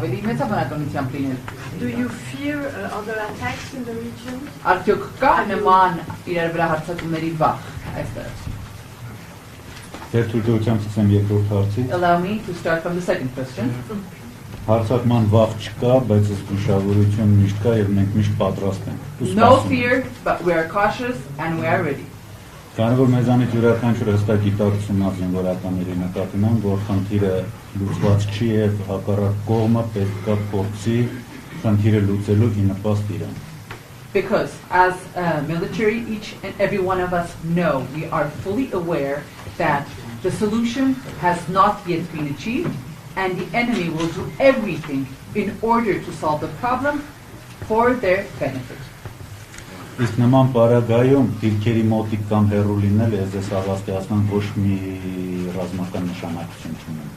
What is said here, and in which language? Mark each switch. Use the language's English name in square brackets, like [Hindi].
[English] Do you fear other attacks in the region? Allow me to start from the second question. [Armenian] Հարցակման վախ չկա, բայց զգուշավորություն միշտ կա եւ մենք միշտ պատրաստ ենք։ [English] No fear, but we are cautious and we are ready. [Armenian] Քանի որ մեզանից յուրաքանչյուրը հստակ գիտակցություն ունի զինվորականների նկատմամբ, որ խնդիրը լուծված չի եւ հակառակ կողմը պետք է փորձի խնդիրը լուծելու ի նպաստ իրան։ [English] Because as military, each and every one of us know, we are fully aware that the solution has not yet been achieved, and the enemy will do everything in order to solve the problem for their benefit. [Armenian] Իսկ նման պարագայում դիրքերի մոտիկ կամ հեռու լինել ես հավաստիացման ոչ մի ռազմական նշանակություն չունի։